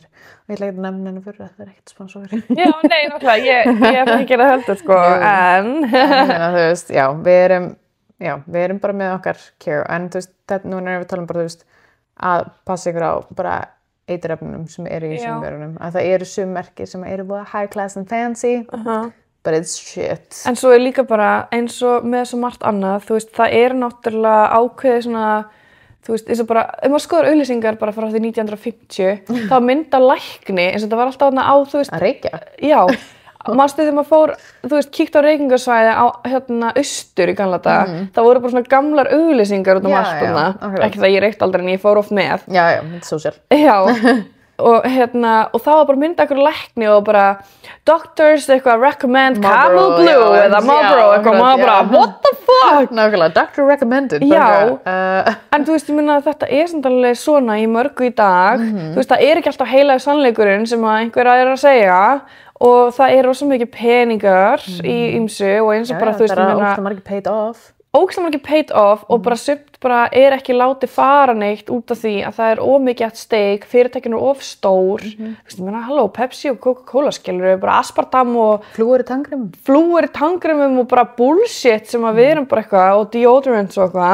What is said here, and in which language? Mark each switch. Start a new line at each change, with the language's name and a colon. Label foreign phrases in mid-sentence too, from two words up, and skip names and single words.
Icelandic: Og ég ætla ekki að nefna henni vörur, það er ekkert sponsor. Já, nei, náttúrulega, ég ætla ekki að gera heldur, sko, en þú veist, já, við erum bara með okkar care, en þú veist, núna erum við talað bara, þú veist, að passa ykkur á bara eiturefnunum sem eru í sumum vörunum. Að það eru sum merki sem eru bara
English: high class and fancy, but it's shit.
Icelandic: En svo er líka bara eins og með svo margt annað, þú veist, það er náttúrulega ákveðið svona þú veist, eins og bara, ef maður skoðar auglýsingar bara frá því 1950, þá mynda lækni, eins og þetta var alltaf þarna á, þú veist... Að reykja? Já, manstu þegar maður fór, þú veist, kíkt á reykingasvæði á, austur í gamla daga, það voru bara svona gamlar auglýsingar út allt þarna, ekki það ég reykt aldrei en ég fór oft með. Já, þetta er social. Já, og þá var bara mynda einhver lækni og bara, doctors eitthvað recommend Camel Blue eða Marlboro eitthvað, maður bara,
English: what the fuck?
Icelandic: Nákvæmlega,
English: doctor recommended.
Icelandic: Já, en þú veist, ég minna að þetta er samt alveg svona í mörgu í dag, þú veist, það er ekki alltaf heilagur sannleikurinn sem að einhver er að segja og það er rosa mikið peningar í ýmsu og eins og bara, þú veist, ég minna... Það er ógeðslega margir
English: paid off
Icelandic: og bara sumt bara er ekki látið fara neitt út af því að það er of mikið
English: at stake,
Icelandic: fyrirtækin eru of stór. Þú veist, ég meina, halló, Pepsi og Coca-Cola skilur við bara aspartam og flúor í tangrumum og bara bullshit sem að við erum bara eitthvað og deodorants og eitthvað.